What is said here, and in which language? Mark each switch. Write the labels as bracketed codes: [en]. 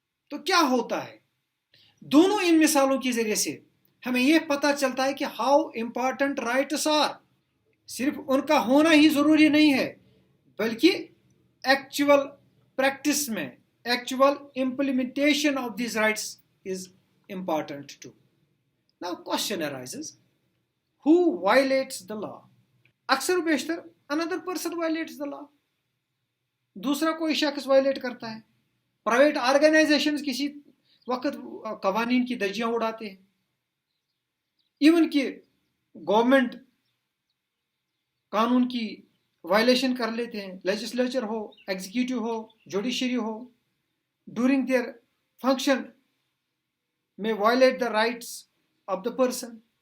[ur] تو کیا ہوتا ہے؟ دونوں ان مثالوں کے ذریعے سے ہمیں یہ پتہ چلتا ہے کہ [en] How important rights are. [ur] صرف ان کا ہونا ہی ضروری نہیں ہے، بلکہ ایکچوئل پریکٹس میں، [en] Actual implementation of these rights is important too. Now question arises, who violates the law? [ur] اکثر و بیشتر [en] another person violates the law. [ur] دوسرا کوئی شخص وائلیٹ کرتا ہے. پرائیویٹ آرگنائزیشنز کسی وقت قوانین کی دھجیاں اڑاتے ہیں. ایون کہ گورنمنٹ قانون کی وائلیشن کر لیتے ہیں، legislature ہو، executive ہو، judiciary ہو، [en] during their function [ur] میں [en] Violate the rights of the person.